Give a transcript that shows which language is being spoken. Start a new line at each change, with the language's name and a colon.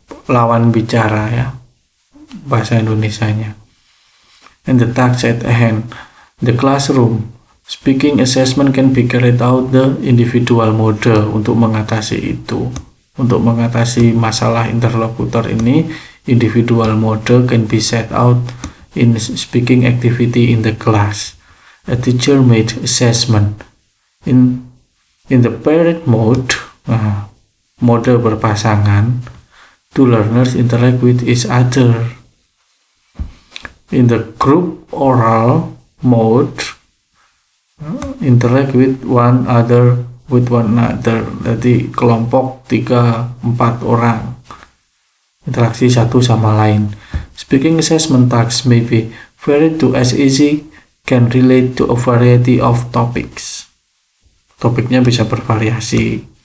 Indonesian: Lawan bicara ya, bahasa Indonesianya.
English: And the task at hand, the classroom speaking assessment can be carried out the individual mode.
Indonesian: Untuk mengatasi itu, untuk mengatasi masalah interlokutor ini,
English: individual mode can be set out in speaking activity in the class. A teacher made assessment in the paired mode,
Indonesian: mode berpasangan,
English: two learners interact with each other. In the group oral mode, interact with one another.
Indonesian: Jadi kelompok 3-4 orang interaksi satu sama lain.
English: Speaking assessment tasks may be varied to as easy can relate to a variety of topics.
Indonesian: Topiknya bisa bervariasi.